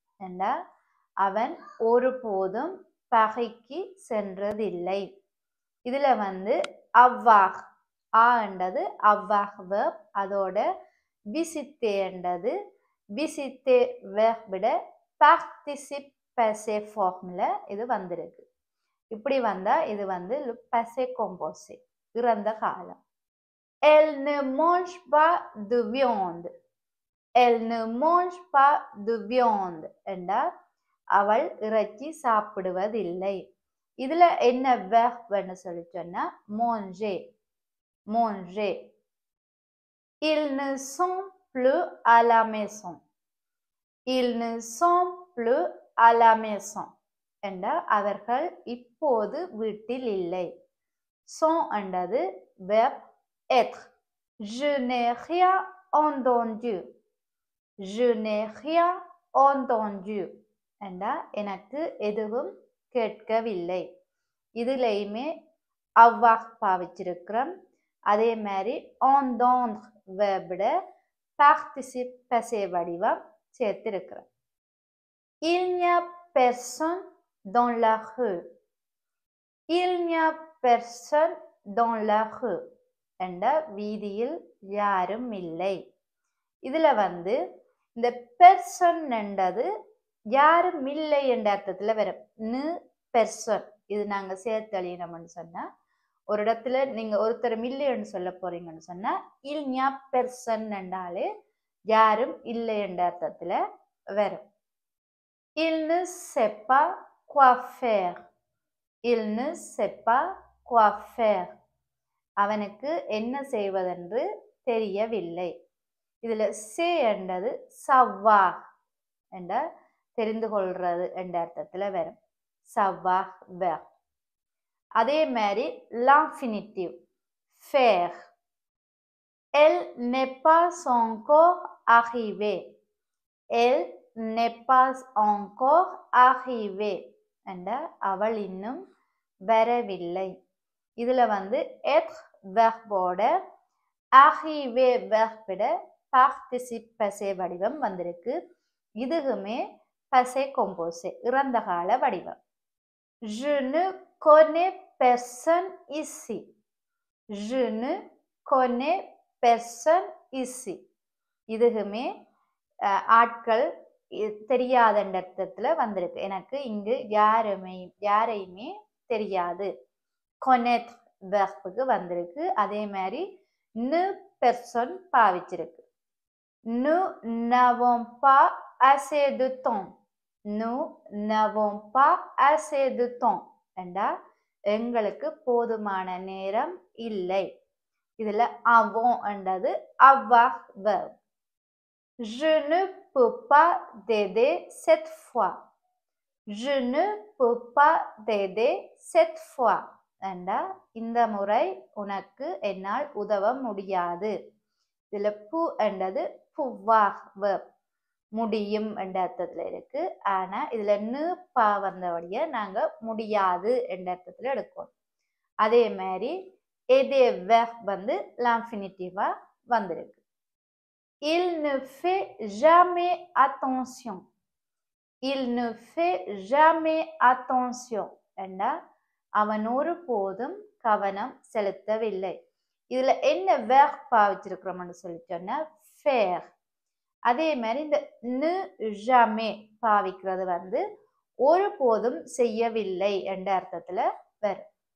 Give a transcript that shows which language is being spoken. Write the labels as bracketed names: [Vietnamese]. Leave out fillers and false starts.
[Tamil] என்றால் அவன் ஒருபோதும் பாரிக்கு சென்றதில்லை. இதுல வந்து avoir என்றது avoir verb, அதோட visiter என்றது visiter verb participe passé formula இது வந்திருக்கு. இப்படி வந்தா இது வந்து le passé composé, இறந்த காலம். [French] Elle ne mange pas de viande. Elle ne mange pas de viande [Tamil] என்றால் அவள் இறைச்சி சாப்பிடுவதில்லை. இதுல என்ன verb சொல்லி சொன்னா manger. [French] Manger. Ils ne sont plus à la maison. Ils ne sont plus à la maison. [Tamil] என்றால் அவர்கள் இப்போது வீட்டில் இல்லை. sont என்றது verb être. [French] Je n'ai rien entendu. Je n'ai rien entendu. [Tamil] என்றால் எனக்கு எதுவும் கேட்கவில்லை. இதுலயுமே avoir பாவிச்சிருக்கிறோம். அதே மாதிரி entendre verb participe passé வடிவம் சேர்த்திருக்கிறோம். [French] Il n'y a personne dans la rue. Il n'y a personne dans la rue. [Tamil] என்ற வீதியில் யாரும் இல்லை. இதுல வந்து இந்த person என்றது யாரும் இல்லை என்ற அர்த்தத்துல வரும். நு பெர்சன் இது நாங்க சேர்த்து எழுதினோம்னு சொன்னா, ஒரு இடத்துல நீங்க ஒருத்தர் இல்லைன்னு சொல்ல போறீங்கன்னு சொன்னா [French] il n'y a personne [Tamil] என்றாலே யாரும் இல்லை என்ற அர்த்தத்துல வரும். [French] Il ne sait pas quoi faire. Il ne sait pas quoi faire. [Tamil] அவனுக்கு என்ன செய்வதென்று தெரியவில்லை. இதுல சே என்றது savoir என்ற தெரிந்து கொள்றது என்ற அர்த்தத்துல வரும். [French] savoir verb. [Tamil] அதே மாதிரி l'infinitive faire. [French] Elle n'est pas encore arrivée. Elle n'est pas encore arrivée. [Tamil] என்ற அவள் இன்னும் வரவில்லை. இதுல வந்து être verb-ஓட arriver verb-ட participe passé வடிவம் வந்திருக்கு. இதுவுமே passé composé, இறந்த கால வடிவம். [French] Je ne connais personne ici. Je ne connais personne ici. [Tamil] இதுவுமே ஆட்கள் தெரியாத அர்த்தத்துல வந்திருக்கு. எனக்கு இங்கு யாரையுமே தெரியாது. connaître verb-க்கு வந்திருக்கு. அதே மாதிரி ne personne பாவிச்சிருக்கு. [French] Nous n'avons pas assez de temps. Nous n'avons pas assez de temps. [Tamil] என்றா எங்களுக்கு போதுமான நேரம் இல்லை. இதுல avons என்றது avoir verb. [French] Je ne peux pas t'aider cette fois. Je ne peux pas t'aider cette fois. [Tamil] என்றா இந்த முறை உனக்கு என்னால் உதவ முடியாது. இதுல பு என்றது pouvoir verb, முடியும் என்ற அர்த்தத்துல இருக்கு. ஆனா இதுல நு பா வந்தபடிய நாங்க முடியாது என்ற அர்த்தத்துல எடுக்கணும். அதே மாதிரி எதே verb வந்து l'infinitive வந்திருக்கு. [French] Il ne fait jamais attention. Il ne fait jamais attention. [Tamil] என்றா அவன் ஒருபோதும் கவனம் செலுத்தவில்லை. இதுல என்ன verb பாவிச்சிருக்கிறோம்னு சொல்லி சொன்னா faire. அதே மாதிரி இந்த ne jamais பாவிக்கிறது வந்து ஒருபோதும் செய்யவில்லை என்ற அர்த்தத்துல வரும்.